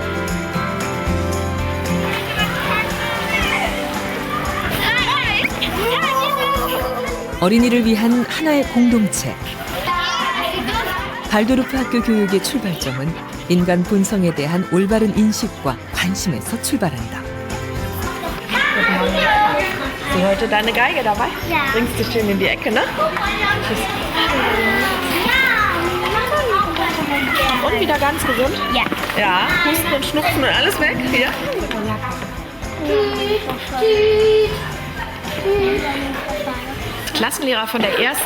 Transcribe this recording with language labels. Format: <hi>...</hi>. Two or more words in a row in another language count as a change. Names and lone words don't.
<ko>어린이를 위한 하나의 공동체. 발도르프 학교 교육의 출발점은 인간 본성에 대한 올바른 인식과 관심에서 출발한다.</ko> <de>Hast du heute deine Geige dabei? Ja. Bringst du schön in die Ecke, ne? Und wieder ganz gesund? Ja. Ja. Husten und Schnupfen und alles weg? Ja. Klassenlehrer von der 1.</de>